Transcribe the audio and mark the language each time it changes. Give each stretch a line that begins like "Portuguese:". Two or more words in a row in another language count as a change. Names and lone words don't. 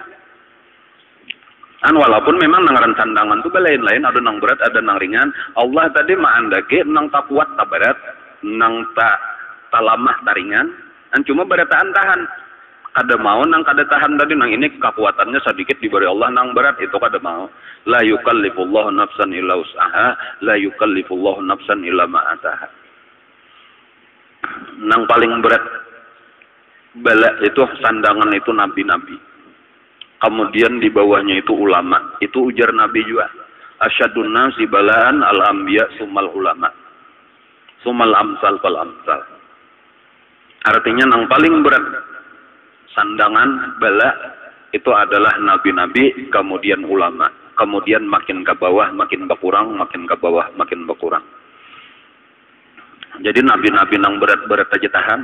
Banjar: Walaupun memang nangaran sandangan tuh lain-lain, ada nang berat, ada nang ringan. Allah tadi maandage nang tak kuat tak berat, nang tak lamah tak ringan. Cuma berataan tahan. Kada mau nang kada tahan tadi nang ini kekuatannya sedikit diberi Allah nang berat itu kada mau.
Arabic: لا يكلف الله نفسا إلا وسعها لا يكلف الله نفسا إلا ما آتاها.
Banjar: Nang paling berat bala itu sandangan itu nabi-nabi. Kemudian di bawahnya itu ulama. Itu ujar Nabi juga.
Arabic: أشد الناس بلاء الأنبياء ثم العلماء. ثم الأمثل فالأمثل.
Banjar: Artinya yang paling berat sandangan bala itu adalah nabi-nabi, kemudian ulama. Kemudian makin ke bawah makin berkurang, makin ke bawah makin berkurang. Jadi nabi-nabi yang berat-berat aja tahan.